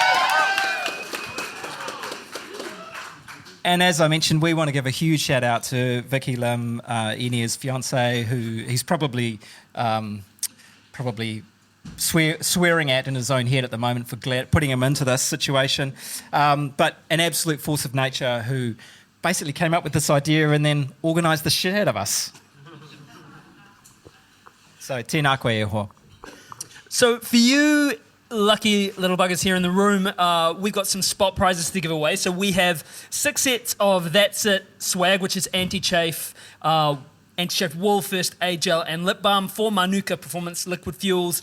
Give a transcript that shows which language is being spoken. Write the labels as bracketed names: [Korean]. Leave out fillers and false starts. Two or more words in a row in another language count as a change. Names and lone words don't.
[English] And as I mentioned, we want to give a huge shout out to Vicky Lim, Inia's fiancée, who he's probably swearing at in his own head at the moment for putting him into this situation. But an absolute force of nature who basically came up with this idea and then organised the shit out of us. [Māori] So tēnā koe e hoa. [English] So for you lucky little buggers here in the room, we've got some spot prizes to give away. So we have 6 sets of That's It swag, which is anti-chafe wool, first aid gel and lip balm, 4 Mānuka Performance liquid fuels.